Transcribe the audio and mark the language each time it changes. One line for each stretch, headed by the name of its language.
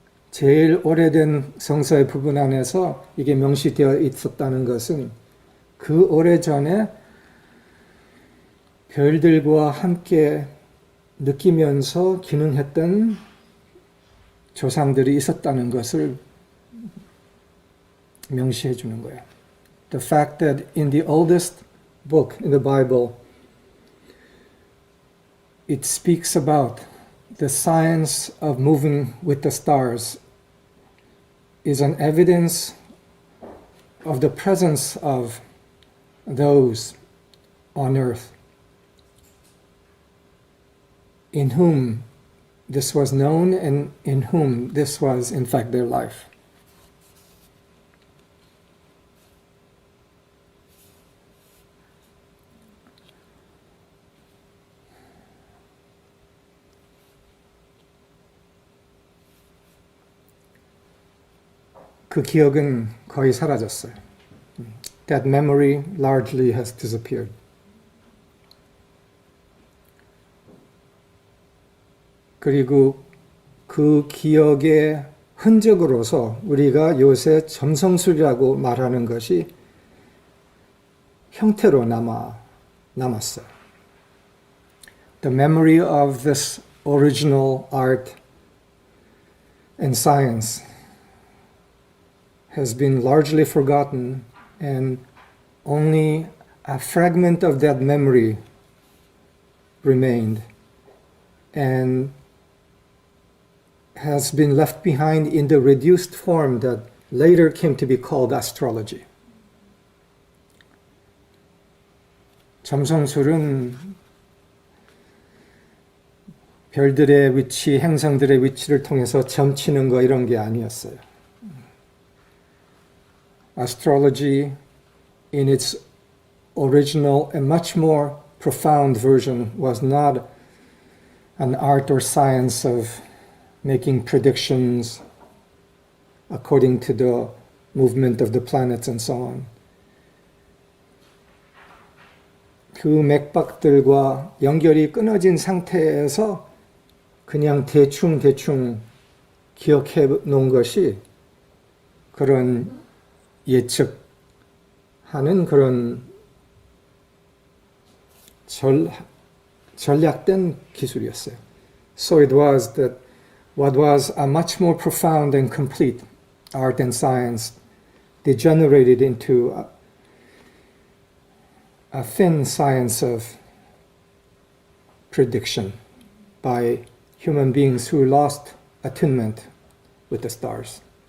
Korean: 제일 오래된 성서의 부분 안에서 이게 명시되어 있었다는 것은 그 오래전에 별들과 함께 느끼면서 기능했던 조상들이 있었다는 것을 명시해 주는 거예요.
English: The fact that in the oldest book in the Bible, it speaks about the science of moving with the stars is an evidence of the presence of those on earth in whom this was known and in whom this was in fact their life.
Korean: 그 기억은 거의 사라졌어요.
English: That memory largely has disappeared.
Korean: 그리고 그 기억의 흔적으로서 우리가 요새 점성술이라고 말하는 것이 형태로 남았어요.
English: The memory of this original art and science has been largely forgotten, and only a fragment of that memory remained and has been left behind in the reduced form that later came to be called astrology.
Korean: 점성술은 별들의 위치, 행성들의 위치를 통해서 점치는 거 이런 게 아니었어요.
English: Astrology, in its original and much more profound version, was not an art or science of making predictions according to the movement of the planets and so on.
Korean: 그 맥박들과 연결이 끊어진 상태에서 그냥 대충 기억해 놓은 것이 그런 예측하는 그런 전략된 기술이었어요.
English: So it was that what was a much more profound and complete art and science degenerated into a thin science of prediction by human beings who lost attunement with the stars.